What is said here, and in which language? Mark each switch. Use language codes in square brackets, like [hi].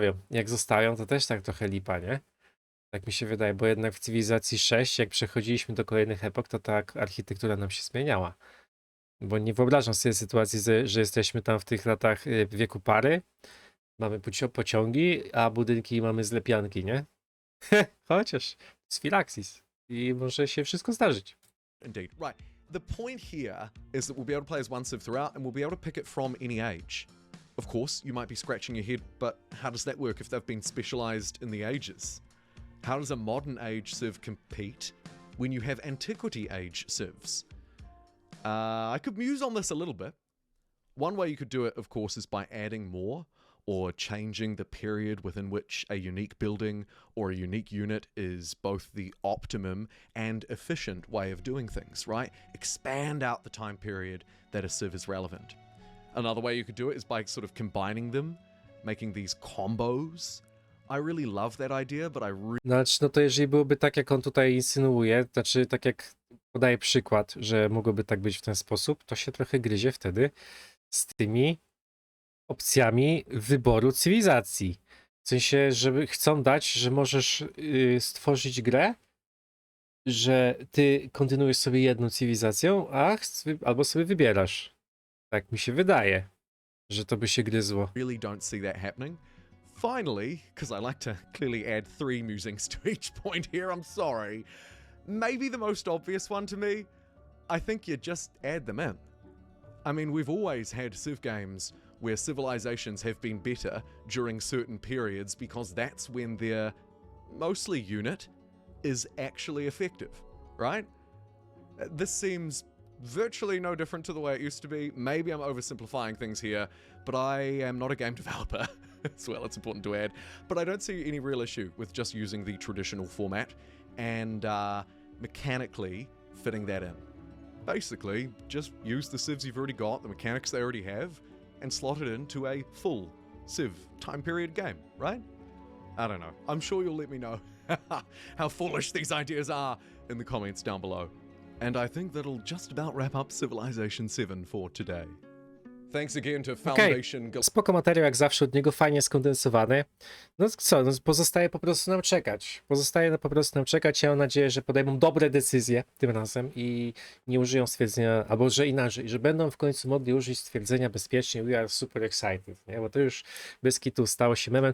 [pl] Jak zostawią, to też tak trochę lipa, nie? Tak mi się wydaje, bo jednak w cywilizacji 6, jak przechodziliśmy do kolejnych epok, to ta architektura nam się zmieniała. Bo nie wyobrażam sobie sytuacji, że jesteśmy tam w tych latach wieku pary, mamy pociągi, a budynki mamy z lepianki, nie? Chociaż z Firaxis i może się wszystko zdarzyć. [en] Indeed. Right. The point here is that we'll be able to play as one civ throughout, and we'll be able to pick it from any age. Of course, you might be scratching your head, but how does that work if they've been specialized in the ages? How does a modern age civ compete when you have antiquity age civs? I could muse on this a little bit. One way you could do it, of course, is by adding more or changing the period within which a unique building or a unique unit is both the optimum and efficient way of doing things, right? Expand out the time period that a civ is relevant. Another way you could do it is by sort of combining them, making these combos. I really love that idea, but I really [pl] Znaczy, no to jeżeli byłoby tak, jak on tutaj insynuuje, znaczy tak jak podaje przykład, że mogłoby tak być w ten sposób, to się trochę gryzie wtedy z tymi opcjami wyboru cywilizacji. W sensie, żeby chcą dać, że możesz stworzyć grę, że ty kontynuujesz sobie jedną cywilizacją, albo sobie wybierasz. Tak mi się wydaje, że to by się gryzło. [en] don't see that happening. Finally, because I like to clearly add 3 musings to each point here, I'm sorry. Maybe the most obvious one to me, I think you just add them in. I mean, we've always had civ games where civilizations have been better during certain periods because that's when their mostly unit is actually effective, right? This seems virtually no different to the way it used to be. Maybe I'm oversimplifying things here, but I am not a game developer as well, it's important to add. But I don't see any real issue with just using the traditional format and mechanically fitting that in. Basically, just use the civs you've already got, the mechanics they already have, and slot it into a full civ time period game, right? I don't know. I'm sure you'll let me know how foolish these ideas are in the comments down below. And I think that'll just about wrap up Civilization 7 for today. Thanks again to Foundation. [pl] Spoko materiał jak zawsze od niego, fajnie skondensowany. No co, no pozostaje po prostu nam czekać. Ja mam nadzieję, że podejmą dobre decyzje tym razem i nie użyją stwierdzenia, albo że inaczej, że będą w końcu mogli użyć stwierdzenia bezpiecznie [en] we are super excited, [pl] nie? Bo to już bez kitu stało się memem.